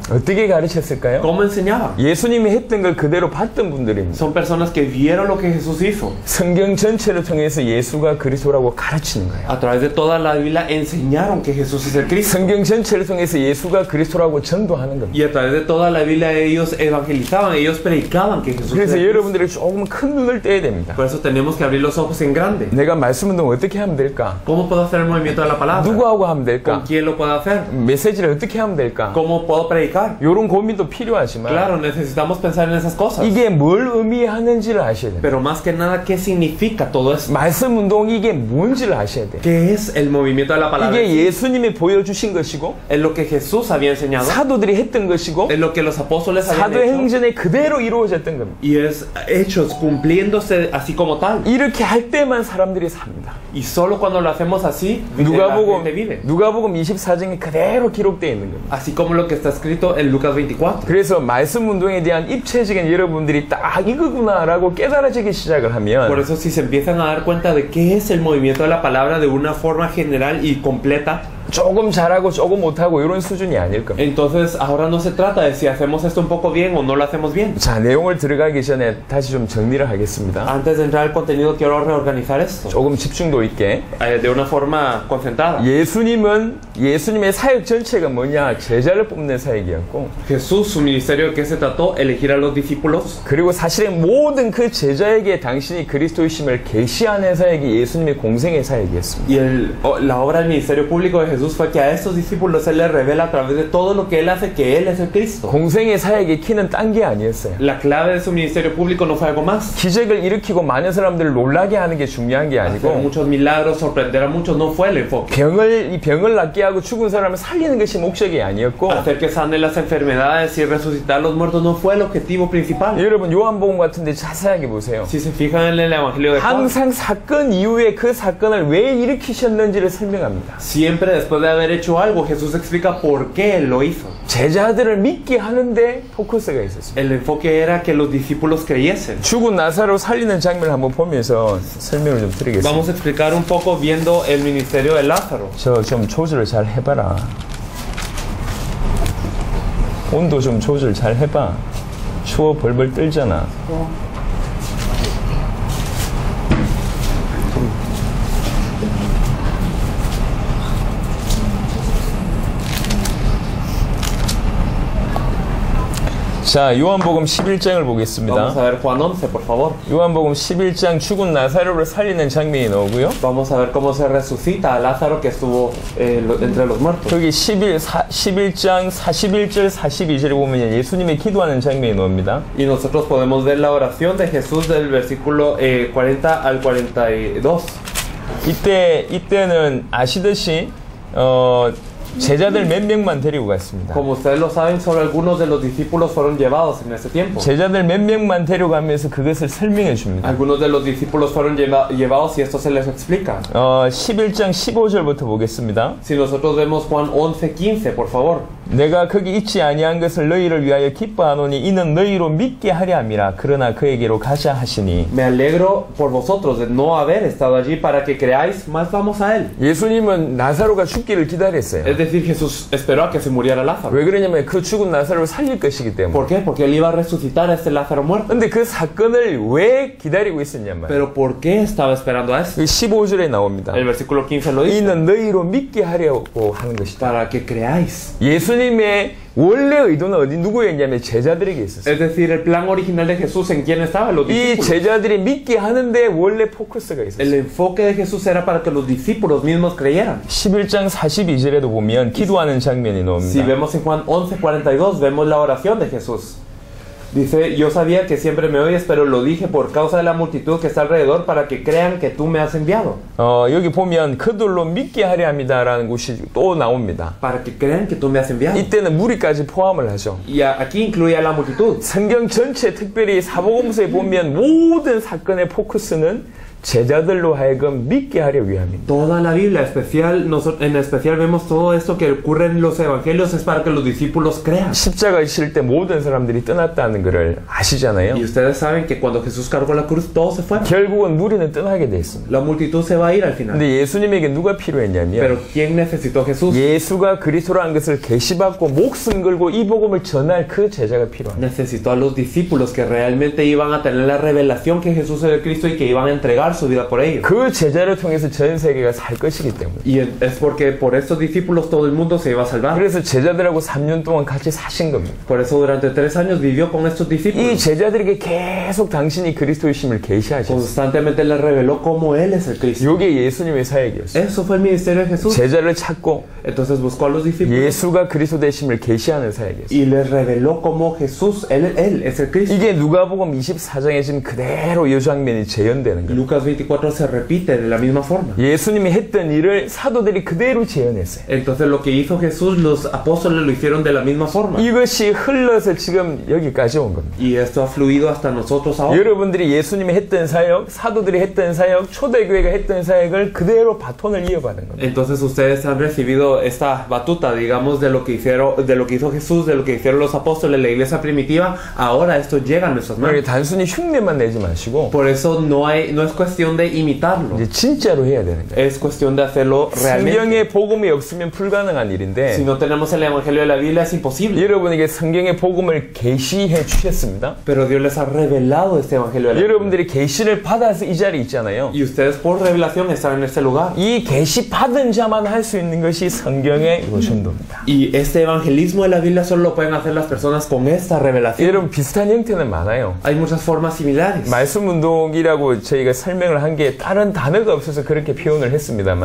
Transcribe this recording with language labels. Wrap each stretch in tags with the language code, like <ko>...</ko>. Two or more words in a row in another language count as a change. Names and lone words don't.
<ko>어떻게 가르쳤을까요?</ko> <es>¿Cómo enseñaban?</es> <ko>예수님이 했던 걸 그대로 봤던 분들입니다.</ko> <es>Son personas que vieron lo que Jesús hizo.</es> <ko>성경 전체를 통해서 예수가 그리스도라고 가르치는 거예요.</ko> <es>A través de toda la Biblia enseñaron que Jesús es el Cristo.</es> <ko>성경 전체를 통해서 예수가 그리스도라고 전도하는 겁니다.</ko> <es>Y a través de toda la Biblia ellos evangelizaban, ellos predicaban que Jesús es</es> <ko>그래서</ko> <es>el Cristo.</es> <ko>여러분들이 조금 큰 눈을 떼야 됩니다.</ko> <es>Por eso tenemos que abrir los ojos en grande.</es> <ko>내가 말씀 운동 어떻게 하면 될까?</ko> <es>¿Cómo puedo hacer el movimiento de la palabra?</es> <ko>누구하고 하면</ko> <es>¿Con</es> <ko>될까?</ko> <es>quién lo puedo hacer?</es> <ko>메시지를 어떻게 하면 될까?</ko> <es>¿Cómo puedo predicar?</es> <ko>이런 고민도 필요하지만</ko> <es>Claro, necesitamos pensar en esas cosas.</es> <ko>이게 뭘 의미하는지를 아셔야 됩니다.</ko> <es>Pero más que nada, ¿qué significa todo eso?</es> <ko>말씀 운동이 이게 뭔지를 아셔야 돼요.</ko> <es>¿Qué es el movimiento de la palabra?</es> <ko>이게 예수님이 보여주신 것이고</ko> <es>Es lo que Jesús había enseñado.</es> <ko>사도들이 했던 것이고</ko> <es>Es lo que los apóstoles habían hecho.</es> <ko>사도행전에 그대로 이루어졌던 겁니다.</ko> <es>Y es hechos cumpliéndose así como tal.</es> <ko>이렇게 할 때만 사람들이 삽니다.</ko> <es>Y solo cuando lo hacemos así, la gente vive.</es> <ko>누가복음 24장에 그대로 기록되어 있는 겁니다.</ko> <es>Así como lo que está escrito en Lucas 24.</es> <ko>그래서 말씀 운동에 대한 입체적인 여러분들이 딱 이거구나라고 깨달아지기 시작을</ko> <es>Por</es> <ko>하면</ko> <es>eso si se empiezan a dar cuenta de qué es el movimiento de la palabra de una forma general y completa,</es> <ko>조금 잘하고 조금 못하고 이런 수준이 아닐 겁니다.</ko> <es>Entonces ahora no se trata de si hacemos esto un poco bien o no lo hacemos bien.</es> <ko>자, 내용을 들어가기 전에 다시 좀 정리를 하겠습니다.</ko> <es>Antes de entrar al contenido quiero reorganizar esto</es> <ko>조금 집중도 있게.</ko> <es>de una forma concentrada.</es> <ko>예수님의 사역 전체가 뭐냐? 제자를 뽑는 사역이었고,</ko> <es>Jesús, su ministerio, ¿de qué se trató? Elegir a los discípulos.</es> <ko>그리고 사실은 모든 그 제자에게 당신이 그리스도이심을 계시하는 사역이 예수님의 공생의 사역이었습니다.</ko> <es>Y la obra del ministerio público de Jesús fue que a estos discípulos Él les revela a través de todo lo que Él hace que Él es el Cristo.</es> <ko>공생의 사역의 키는 딴 게 아니었어요.</ko> <es>La clave de su ministerio público no fue algo más.</es> <ko>기적을 일으키고 많은 사람들을 놀라게 하는 게 중요한 게</ko> <es>Hacer</es> <ko>아니고,</ko> <es>muchos milagros, sorprender a muchos no fue el enfoque.</es> <ko>이 병을 낫게 하고 죽은 사람을 살리는 것이 목적이 아니었고,</ko> <es>Hacer que sanen las enfermedades y resucitar a los muertos no fue el objetivo principal.</es> <ko>여러분 요한복음 같은데 자세하게 보세요.</ko> <es>Si se fijan en el Evangelio de Juan,</es> <ko>항상 사건 이후에 그 사건을 왜 일으키셨는지를 설명합니다.</ko> <es>siempre después de haber hecho algo, Jesús explica por qué Él lo hizo.</es> <ko>제자들을 믿게 하는데 포커스가 있었습니다.</ko> <es>El enfoque era que los discípulos creyesen.</es> <ko>죽은 나사로 살리는 장면을 한번 보면서 설명을 좀 드리겠습니다.</ko> <es>Vamos a explicar un poco viendo el ministerio de Lázaro.</es> <ko>저 좀 조절 잘 해봐라. 온도 좀 조절 잘 해봐. 추워 벌벌 떨잖아. 자, 요한복음 11장을 보겠습니다.</ko> <es>Vamos a ver Juan 11, por favor.</es> <ko>요한복음 11장 죽은 나사로를 살리는 장면이 나오고요.</ko> <es>Vamos a ver cómo se resucita a Lázaro que estuvo entre los muertos.</es> <ko>여기 11장 41절 42절에 보면 예수님이 기도하는 장면이 나옵니다.</ko> <es>Y nosotros podemos ver la oración de Jesús del versículo 40 al 42.</es> <ko>이때는 아시듯이 제자들 몇 명만 데리고 갔습니다.</ko> <es>Como ustedes lo saben, solo algunos de los discípulos fueron llevados en ese tiempo.</es> <ko>제자들 몇 명만 데려가면서 그것을 설명해 줍니다.</ko> <es>Algunos de los discípulos fueron llevados y esto se les explica.</es> <ko>11장 15절부터 보겠습니다.</ko> <es>Si nosotros vemos Juan 11:15, por favor.</es> <ko>내가 거기 있지 아니한 것을 너희를 위하여 기뻐하노니 이는 너희로 믿게 하려 함이라. 그러나 그에게로 가자 하시니.</ko> <es>Me alegro por vosotros de no haber estado allí para que creáis, más vamos a él.</es> <ko>예수님은 나사로가 죽기를 기다렸어요.</ko> <es>Es decir, Jesús esperó a que se muriera Lázaro.</es> <ko>왜 그러냐면 그 죽은 나사로를 살릴 것이기 때문에.</ko> <es>¿Por qué? Porque él iba a resucitar a este Lázaro muerto.</es> <ko>근데 그 사건을 왜 기다리고 있었냔 말이에요.</ko> <es>Pero ¿por qué estaba esperando a esto?</es> <ko>15절에 나옵니다.</ko> <es>El versículo 15 lo dice.</es> <ko>이는 너희로 믿게 하려고 하는 것이다.</ko> <es>Para que creáis.</es> <ko>예수님의 원래 의도는 누구였냐면 제자들에게 있었어요.</ko> <es>Es decir, el plan original de Jesús, ¿en quién estaba? Los</es> <ko>이</ko> <es>discípulos.</es> <ko>제자들이 믿게 하는데 원래 포커스가 있었어요.</ko> <es>El enfoque de Jesús era para que los discípulos mismos creyeran.</es> <ko>11장 42절에도 보면 기도하는 장면이</ko> <es>Si</es> <ko>나옵니다.</ko> <es>vemos en Juan 11:42, vemos la oración de Jesús. Dice, yo sabía que siempre me oyes, pero lo dije por causa de la multitud que está alrededor para que crean que tú me has enviado.</es> <ko>여기 보면 그들로 믿게 하려 합니다라는 곳이 또 나옵니다.</ko> <es>Para que crean que tú me has enviado.</es> <ko>이때는 무리까지 포함을 하죠.</ko> <es>Y aquí incluye a la multitud.</es> <ko>성경 전체 특별히 사복음서에 보면 모든 사건의 포커스는 제자들로 하여금 믿게 하려 위함입니다.</ko> <es>Toda la Biblia, en especial vemos todo esto que ocurre en los evangelios es para que los discípulos crean.</es> <ko>십자가에 실 때 모든 사람들이 떠났다는 것을 아시잖아요.</ko> <es>Y ustedes saben que cuando Jesús cargó la cruz, todos se fueron.</es> <ko>결국은 무리는 떠나게 돼 있습니다.</ko> <es>La multitud se va a ir al final.</es> <ko>근데 예수님에게 누가 필요했냐면</ko> <es>Pero ¿quién necesitó a Jesús?</es> <ko>예수가 그리스도라는 것을 계시받고 목숨 걸고 이 복음을 전할 그 제자가 필요합니다.</ko> <es>Necesitó a los discípulos que realmente iban a tener la revelación que Jesús era el Cristo y que iban a entregar su vida por ellos.</es> <ko>그 제자를 통해서 전 se계가 살 것이기 때문에.</ko> <es>Y es porque por estos discípulos todo el mundo se iba a salvar.</es> <ko>그래서 제자들하고 3년 동안 같이 사신 겁니다.</ko> <es>Por eso durante 3 años vivió con estos</es> <ko>이</ko> <es>discípulos.</es> <ko>제자들에게 계속 당신이 그리스도이심을 계시하셨어요.</ko> <es>Constantemente les reveló cómo Él es el Cristo.</es> <ko>이게 예수님의 사역이었어요.</ko> <es>Eso fue el ministerio de Jesús.</es> <ko>제자를 찾고</ko> <es>Entonces buscó a los discípulos</es> <ko>예수가 그리스도 되심을 계시하는 사역이었어요.</ko> <es>y les reveló cómo Jesús, Él es el Cristo.</es> <ko>이게 누가복음 24장에 지금 그대로 이 장면이 재현되는 거예요.</ko> <es>Lucas 24 se repite de la misma forma.</es> <ko>예수님이 했던 일을 사도들이 그대로 재현했어요.</ko> <es>Entonces lo que hizo Jesús, los apóstoles lo hicieron de la misma forma.</es> <ko>이것이 흘러서 지금 여기까지 온 겁니다.</ko> <es>Y esto ha fluido hasta nosotros ahora.</es> <ko>여러분들이 예수님이 했던 사역, 사도들이 했던 사역, 초대교회가 했던 사역을 그대로 바톤을 이어받은 겁니다.</ko> <es>Entonces ustedes han recibido esta batuta, digamos, de lo que hizo Jesús, de lo que hicieron los apóstoles, la iglesia primitiva. Ahora esto llega a nuestras manos.</es> <ko>단순히 흉내만 내지 마시고</ko> <es>Por eso no es cuestión de imitarlo.</es> <ko>이제 진짜로 해야 되는 거예요.</ko> <es>Es cuestión de hacerlo realmente.</es> <ko>성경에 복음이 없으면 불가능한 일인데</ko> <es>Si no tenemos el Evangelio de la Biblia es imposible.</es> <ko>여러분에게 성경의 복음을 계시해 주셨습니다.</ko> <es>Pero Dios les ha revelado este Evangelio de la Biblia.</es> <ko>여러분들이 계시를 받아서 이 자리에 있잖아요.</ko> <es>Y ustedes por revelación están en este lugar.</es> <ko>이 계시 받은 자만 할 수 있는 것이 성경의 요전도입니다.</ko> <es>Y este evangelismo de la Biblia solo lo pueden hacer las personas con esta revelación.</es> <ko>여러분 비슷한 형태는 많아요.</ko> <es>Hay muchas formas similares.</es> <ko>말씀 운동이라고 저희가 설명을 한 게 다른 단어가 없어서 그렇게 표현을 했습니다만</ko>